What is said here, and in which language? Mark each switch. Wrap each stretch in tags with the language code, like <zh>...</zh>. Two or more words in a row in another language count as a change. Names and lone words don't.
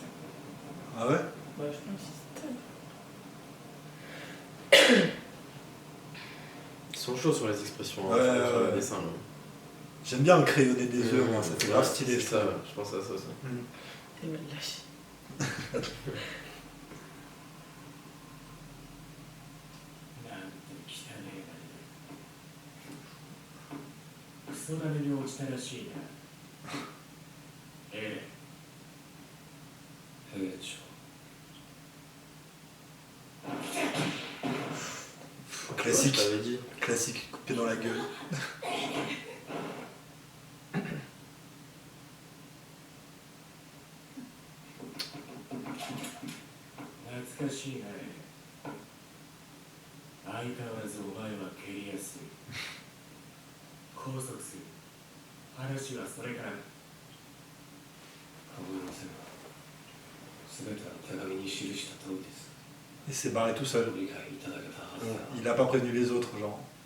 <fr>Ah ouais? Ouais, je pense que c'est Ils sont chauds sur les expressions, hein, Ouais, sur ouais. les dessins. Là. J'aime bien le crayonné des yeux, moi, ça fait grave Ouais, stylé, c'est je ça, trouve. je pense à ça aussi. Il va le lâcher.</fr> <ja>なんて汚ねえなクソダメに落ちたらしいなええ兵長</ja> <fr>Classique, Je t'avais dit. classique, coupé dans la gueule.</fr> <ja>懐かしいね相変わらずお前は蹴りやすい拘束する話はそれから構いません全ては手紙に記した通りです</ja> <fr>Il s'est barré tout seul.</fr> <ja>ご理解いただけたはずだ</ja> <fr>Il a pas prévenu les autres, genre.</fr>